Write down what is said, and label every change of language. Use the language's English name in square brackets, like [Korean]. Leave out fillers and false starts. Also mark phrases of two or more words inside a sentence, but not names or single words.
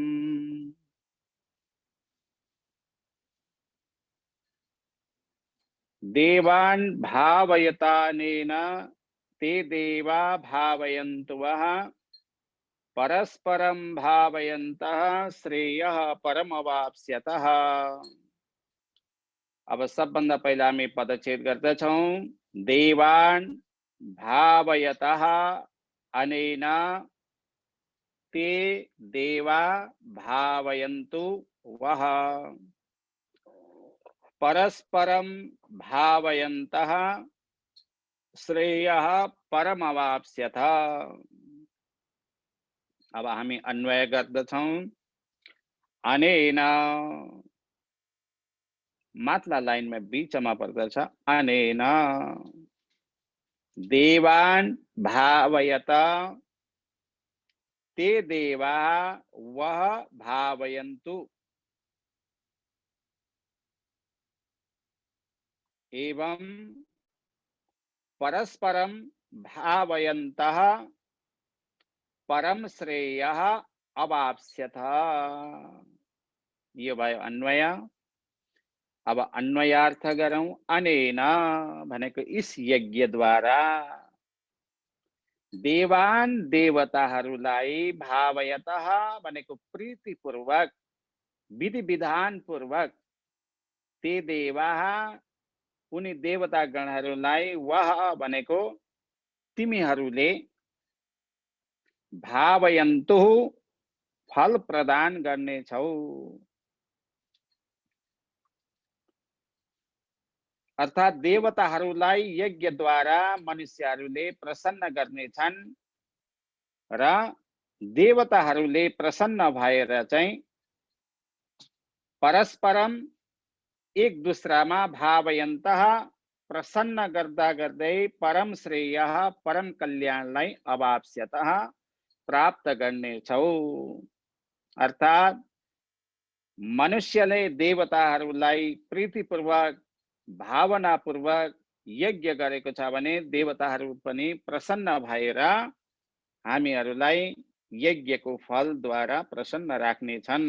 [Sanskrit] देवान् भावयतानेन ते देवा भावयन्तु वः परस्परं भावयन्तः श्रेयः परमवाप्स्यतः। [Nepali] अब सबभन्दा पहिला हामी पदच्छेद गर्दछौं। [Sanskrit] देवान् भावयतः अनेन ते देवा भावयन्तु वः परस्परं भावयन्तः श्रेयः परमवाप्स्यथ। [Nepali] अब हामी अन्वय गर्दछौं। अनेन माथिल्ला लाइनमा बीचमा पर्दछ। [Sanskrit] अनेन देवान् भावयत ते देवा वह भावयन्तु एवं परस्परं भावयन्तः परम श्रेयः अवाप्स्यथ। [Nepali] यो भयो अन्वय। अब अन्वयार्थ गरौं। अनेन भनेको इस यज्ञद्वारा देवान् देवताहरूलाई भावयतः भनेको प्रीतिपूर्वक विधि विधान पूर्वक [Sanskrit] ते देवा [Nepali] उनी देवता गणहरूलाई वह भनेको तिमीहरूले भावयन्तु फल प्रदान गर्नेछौ। अर्थात देवताहरूलाई यज्ञद्वारा मनुष्यहरूले प्रसन्न गर्नेछन् र देवताहरूले प्रसन्न भएर चाहिँ परस्परम एक दूसरामा भावयन्तः प्रसन्न गर्दा गर्दै [Sanskrit] परम श्रेयः [Nepali] परम कल्याणलाई अवाप्स्यतः प्राप्त गर्नेछौ। अर्थात मनुष्यले देवताहरूलाई प्रीतिपूर्वक भावनापूर्वक यज्ञ गरेको छ भने देवताहरू पनि प्रसन्न भएर हामीहरूलाई यज्ञको फलद्वारा प्रसन्न राख्नेछन्।